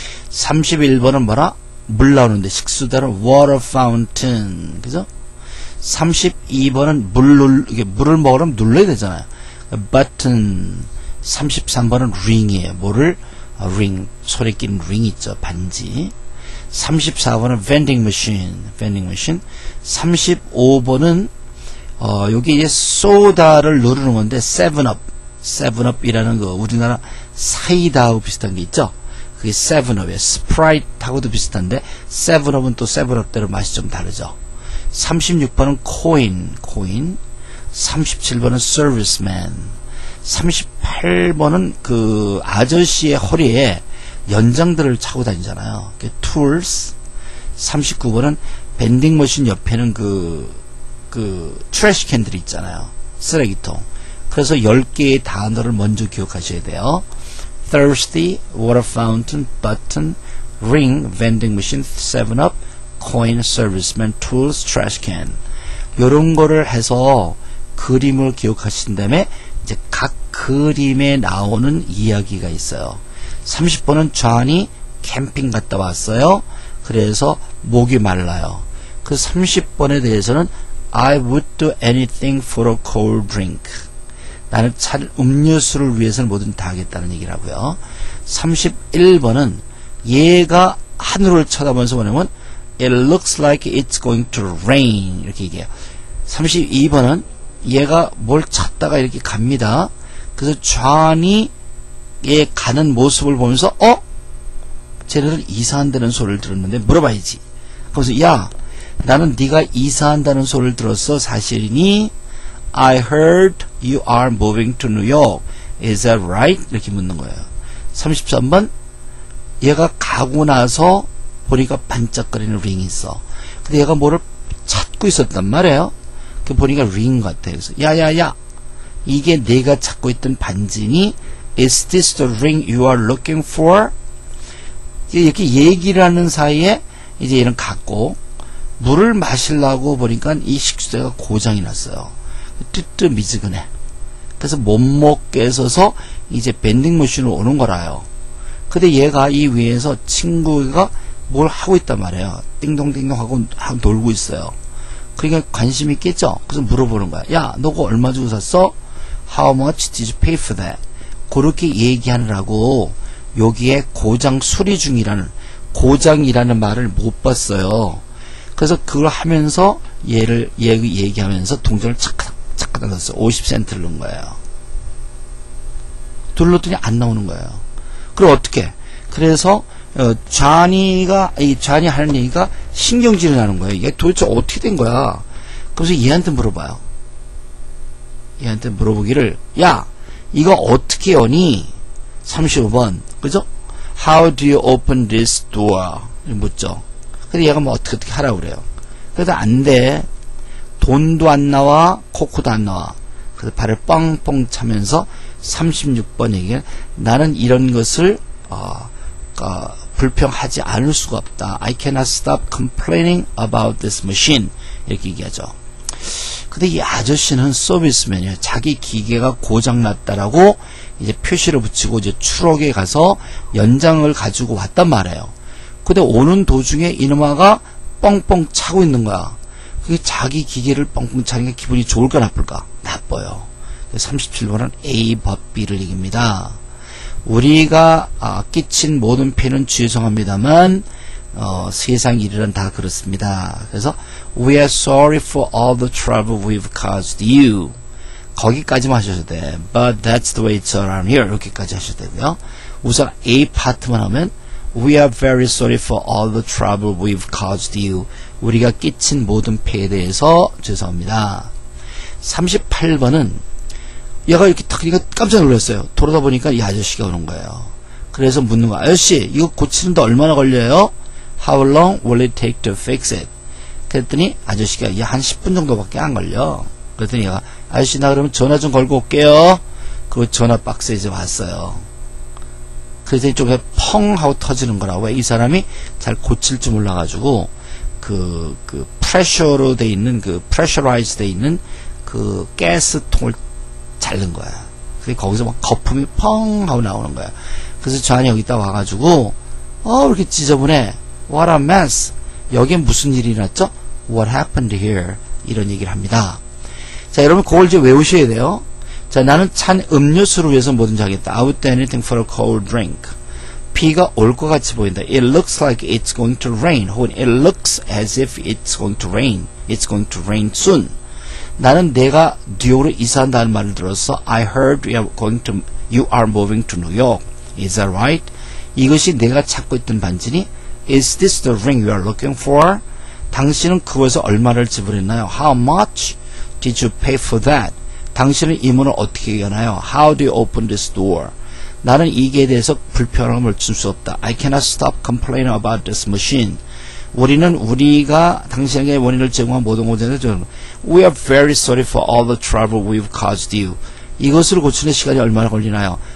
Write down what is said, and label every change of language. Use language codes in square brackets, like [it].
[ko] 31번은 뭐라? 물 나오는데 식수다는 water fountain. 그죠? 32번은 물을 먹으려면 눌러야 되잖아요. button. 33번은 ring이에요. 뭐를? ring. 손에 끼는 ring 있죠. 반지. 34번은 vending machine. 35번은 여기 이제 소다를 누르는 건데 7up이라는 거 우리나라 사이다하고 비슷한 게 있죠. 그게 7up이에요. 스프라이트하고도 비슷한데 7up은 또 7up대로 맛이 좀 다르죠. 36번은 coin. 37번은 serviceman. 38번은 그 아저씨의 허리에 연장들을 차고 다니잖아요. tools. 39번은 밴딩 머신 옆에는 그 트래시 캔들이 있잖아요. 쓰레기통. 그래서 10개의 단어를 먼저 기억하셔야 돼요. [en] thirsty, water fountain, button, ring, vending machine, 7up, coin, serviceman, tools, trash can. [ko] 요런 거를 해서 그림을 기억하신 다음에 이제 각 그림에 나오는 이야기가 있어요. 30번은 존이 캠핑 갔다 왔어요. 그래서 목이 말라요. 그 30번에 대해서는 [en] I would do anything for a cold drink. [ko] 나는 음료수를 위해서는 뭐든 다 하겠다는 얘기라고요. 31번은 얘가 하늘을 쳐다보면서 뭐냐면 [en] It looks like it's going to rain [ko] 이렇게 얘기해요. 32번은 얘가 뭘 찾다가 이렇게 갑니다. 그래서 존이 얘 가는 모습을 보면서 쟤네들 이사한다는 소리를 들었는데 물어봐야지. 그래서 야, 나는 네가 이사한다는 소리를 들었어. 사실이니? [en] I heard you are moving to New York. Is that right? [ko] 이렇게 묻는 거예요. 33번 얘가 가고 나서 보니까 반짝거리는 링이 있어. 근데 얘가 뭐를 찾고 있었단 말이에요. 그 보니까 링 같아요. 그래서 야야야, 이게 내가 찾고 있던 반지니? [en] Is this the ring you are looking for? [ko] 이렇게 얘기를 하는 사이에 이제 얘는 갔고 물을 마시려고 보니까 이 식수대가 고장이 났어요. 뜨뜻미지근해. 그래서 못 먹게 해서 이제 밴딩 머신으로 오는 거라요. 근데 얘가 이 위에서 친구가 뭘 하고 있단 말이에요. 띵동띵동 하고 놀고 있어요. 그러니까 관심이 있겠죠. 그래서 물어보는 거야. 야, 너 그거 얼마 주고 샀어? [en] How much did you pay for that? [ko] 그렇게 얘기하느라고 여기에 고장 수리 중이라는 고장이라는 말을 못 봤어요. 그래서 그걸 하면서 얘를 얘기하면서 동전을 착착 넣었어요. 50센트를 넣은 거예요. 둘렀더니 안 나오는 거예요. 그럼 어떻게? 그래서 좌니 하는 얘기가 신경질이 나는 거예요. 이게 도대체 어떻게 된 거야? 그래서 얘한테 물어봐요. 얘한테 물어보기를, 야, 이거 어떻게 여니? 35번, 그죠? [en] How do you open this door? [ko] 묻죠. 근데 얘가 뭐 어떻게 하라고 그래요. 그래도 안 돼. 돈도 안 나와, 코코도 안 나와. 그래서 발을 뻥뻥 차면서 36번 얘기는, 나는 이런 것을 불평하지 않을 수가 없다. [en] I cannot stop complaining about this machine. [ko] 이렇게 얘기하죠. 근데 이 아저씨는 서비스맨이에요. 자기 기계가 고장났다라고 이제 표시를 붙이고 이제 추록에 가서 연장을 가지고 왔단 말이에요. 근데 오는 도중에 이놈아가 뻥뻥 차고 있는 거야. 그게 자기 기계를 뻥뻥 차니까 기분이 좋을까 나쁠까? 나빠요. 37번은 A 법 B를 얘기입니다. 우리가 끼친 모든 피해는 죄송합니다만 세상 일은 다 그렇습니다. 그래서 [en] We are sorry for all the trouble we've caused you. [ko] 거기까지만 하셔도 돼. [en] But that's the way it's around here. [ko] 이렇게까지 하셔도 되고요. 우선 A 파트만 하면 [en] We are very sorry for all the trouble we've caused you. [ko] 우리가 끼친 모든 피해에 대해서 죄송합니다. 38번은 얘가 이렇게 딱 그러니까 깜짝 놀랐어요. 돌아다 보니까 이 아저씨가 오는 거예요. 그래서 묻는 거야. 아저씨, 이거 고치는데 얼마나 걸려요? [en] How long will it take to fix it? [ko] 그랬더니 아저씨가 한 10분 정도밖에 안 걸려. 그랬더니 얘가 아저씨 나 그러면 전화 좀 걸고 올게요. 그 전화 박스에 이제 왔어요. 그래서 이쪽에 펑 하고 터지는 거라고. 이 사람이 잘 고칠 줄 몰라가지고 그 프레셔로 돼 있는 프레셔라이즈 돼 있는 그 가스통을 자른 거야. 그래서 거기서 막 거품이 펑 하고 나오는 거야. 그래서 저한이 여기다 와가지고 이렇게 지저분해. [en] What a mess. [ko] 여기에 무슨 일이 났죠? [en] What happened here? [ko] 이런 얘기를 합니다. 자, 여러분 그걸 이제 외우셔야 돼요. 자, 나는 찬 음료수를 위해서 뭐든지 하겠다. [en] I would do anything for a cold drink. [ko] 비가 올 것 같이 보인다. [en] It looks like it's going to rain. [ko] 혹은 [en] it looks as if it's going to rain. It's going to rain soon. [ko] 나는 내가 뉴욕으로 이사한다는 말을 들었어. [en] I heard you are moving to New York. Is that right? [ko] 이것이 내가 찾고 있던 반지니? [en] Is this the ring you are looking for? [ko] 당신은 그것에 얼마를 지불했나요? [en] How much did you pay for that? [ko] 당신은 이 문을 어떻게 여나요? [en] How do you open this door? [ko] 나는 이게 대해서 불편함을 줄 수 없다. [en] I cannot stop complaining about this machine. [ko] 우리가 당신에게 원인을 제공한 모든 것에 대해서 [en] We are very sorry for all the trouble we've caused you. [ko] 이것을 고치는 시간이 얼마나 걸리나요?